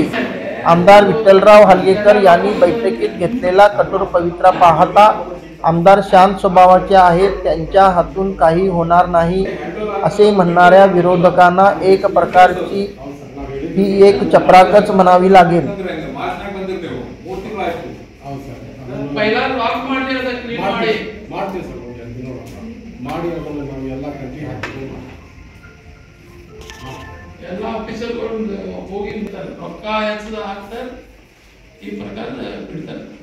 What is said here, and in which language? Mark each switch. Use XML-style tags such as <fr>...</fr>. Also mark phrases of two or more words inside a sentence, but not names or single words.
<mr>आमदार विठ्ठलराव हलगेकर यांनी बैठकीत घेतलेला कठोर पवित्रा पाहता आमदार शांत स्वभावाचे आहेत, त्यांच्या हातून काही होणार नाही असे म्हणणाऱ्या विरोधकांना एक प्रकारची ही एक चपराकच म्हणावी लागेल।</mr> <kn>ಎಲ್ಲ ಆಫೀಸರ್ಗಳು ಹೋಗಿ ಬಿಡ್ತಾರೆ, ರೊಕ್ಕ ಹೆಚ್ಚದ ಹಾಕ್ತಾರೆ, ಈ ಪ್ರಕಾರ ಬಿಡ್ತಾರೆ।</kn>